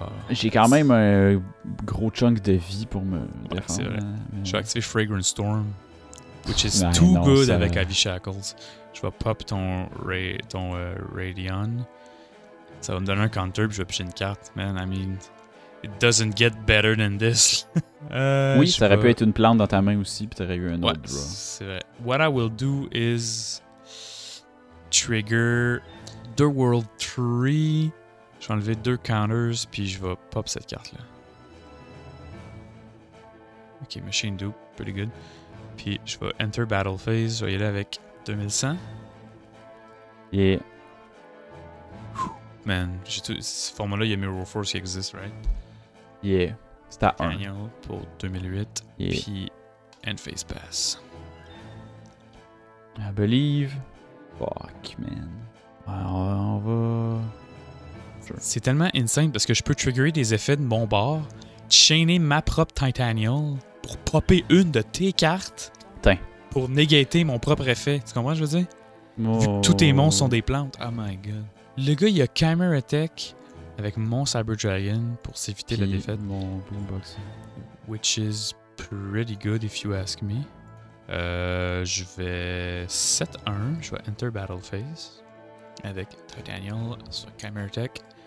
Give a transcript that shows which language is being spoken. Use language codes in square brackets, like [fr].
[fr] J'ai quand même un gros chunk de vie pour me défendre. c'est vrai. Hein, mais- Je vais activer Fragrant Storm, [en] which is [fr] Ouais, [en] too [fr] non, [en] good [fr] ça- avec Ivy Shackles. Je vais pop ton Radion. Ça va me donner un counter, puis je vais picher une carte. [en] Man, I mean, it doesn't get better than this. [fr] Oui, ça aurait pu être une plante dans ta main aussi, puis t'aurais eu un Ouais, autre draw. c'est vrai. [en] What I will do is trigger 2 World Tree. [fr] Je vais enlever 2 counters, puis je vais pop cette carte-là. [en] Ok, Machine Dupe, pretty good. [fr] Puis je vais enter Battle Phase, je vais y aller avec 2100. Et Man, ce format-là, il y a Mirror Force qui existe, right? yeah, c'est à 1. Daniel pour 2008. [en] Yeah. [fr] Puis End Phase Pass. [en] I believe. Fuck, man. [fr] On va... [en] Sure. [fr] C'est tellement insane parce que je peux triggerer des effets de mon bord, chainer ma propre Titanial pour popper une de tes cartes Tain. pour négater mon propre effet. Tu comprends ce que je veux dire? Vu que tous tes monstres sont des plantes. [en] Oh my god. [fr] Le gars, il a Chimera Attack avec mon Cyber Dragon pour s'éviter la défaite. Mon Boombox. [en] Which is pretty good if you ask me. [fr] Je vais 7-1. Je vais Enter Battle Phase avec Titanial sur Chimera Attack.